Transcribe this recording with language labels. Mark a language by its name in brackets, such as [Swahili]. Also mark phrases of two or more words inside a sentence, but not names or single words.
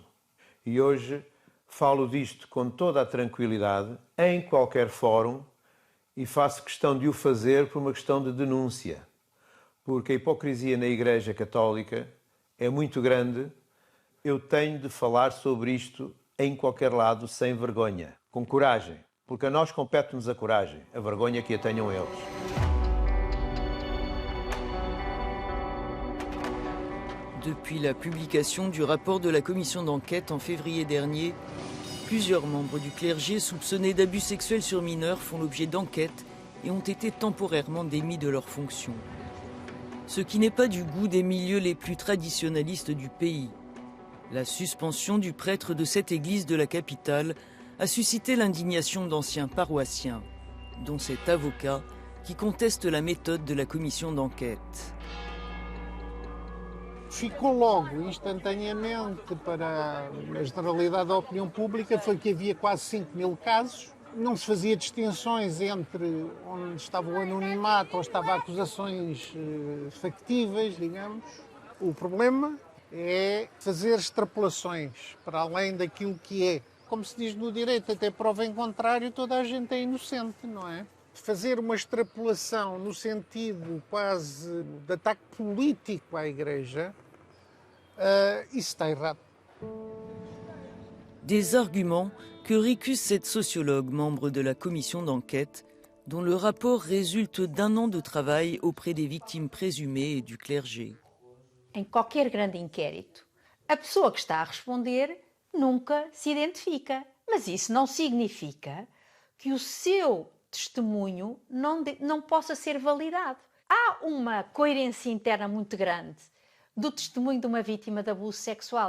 [Portuguese] E hoje falo disto com toda a tranquilidade, em qualquer fórum, e faço questão de o fazer por uma questão de denúncia, porque a hipocrisia na Igreja Católica é muito grande. Eu tenho de falar sobre isto em qualquer lado, sem vergonha, com coragem, porque a nós compete-nos a coragem, a vergonha que a tenham eles. [French] Depuis la publication du rapport de la commission d'enquête en février dernier, plusieurs membres du clergé soupçonnés d'abus sexuels sur mineurs font l'objet d'enquêtes et ont été temporairement démis de leurs fonctions. Ce qui n'est pas du goût des milieux les plus traditionnalistes du pays. La suspension du prêtre de cette église de la capitale a suscité l'indignation d'anciens paroissiens, dont cet avocat qui conteste la méthode de la commission d'enquête. [Portuguese] Ficou logo, instantaneamente, para a generalidade da opinião pública, foi que havia quase 5.000 casos. Não se fazia distinções entre onde estava o anonimato ou estava acusações factíveis, digamos. O problema é fazer extrapolações para além daquilo que é. Como se diz no direito, até prova em contrário, toda a gente é inocente, não é? Fazer uma extrapolação no sentido quase de ataque político à Igreja, isso está errado. [French] Des arguments que récuse cette sociologue membre de la commission d'enquête, dont le rapport résulte d'1 an de travail auprès des victimes présumées et du clergé. [Portuguese] Em qualquer grande inquérito, a pessoa que está a responder nunca se identifica. Mas isso não significa que o seu testemunho não possa ser validado. Há uma coerência interna muito grande do testemunho de uma vítima de abuso sexual.